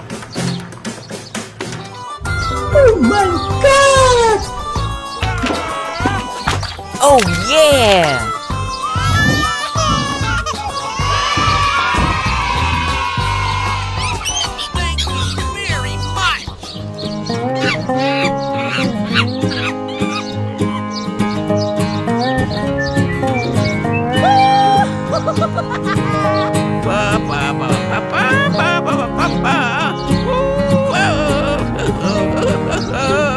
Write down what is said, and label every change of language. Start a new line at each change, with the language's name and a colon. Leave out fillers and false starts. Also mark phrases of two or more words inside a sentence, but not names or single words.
English: Oh my god! Oh yeah! Thank you very much. Ba, ba, ba, ba, ba, ba, ba, ba, ba, ba. Ooh, oh.